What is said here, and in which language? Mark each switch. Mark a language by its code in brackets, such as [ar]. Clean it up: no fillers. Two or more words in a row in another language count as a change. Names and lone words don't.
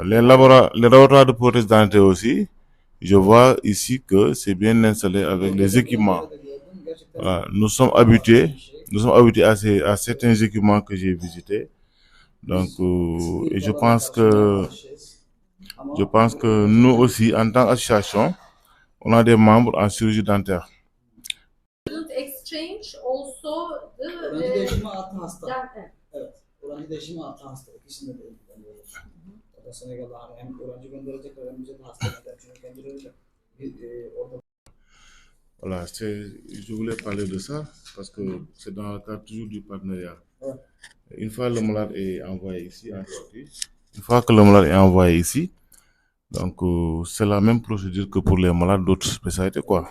[fr] Les laboratoires de prothèses dentaires aussi, je vois ici que c'est bien installé avec les équipements. Voilà. Nous sommes habitués à certains équipements que j'ai visités. Donc, et je pense que nous aussi, en tant qu'association, on a des membres en chirurgie dentaire. [en] Exchange also the [tr] Öğrenci değişimi artı hasta. Evet. Öğrenci değişimi artı hasta. İkisinde de ilgileniyoruz. O da Senegal'da hani hem öğrenci gönderecekler hem bize de hasta gönderecekler. Çünkü kendileri de orada. [fr] Voilà, je voulais parler de ça parce que c'est dans le cadre toujours du partenariat. Ouais. Une fois le malade est envoyé ici en Turquie, donc c'est la même procédure que pour les malades d'autres spécialités, quoi.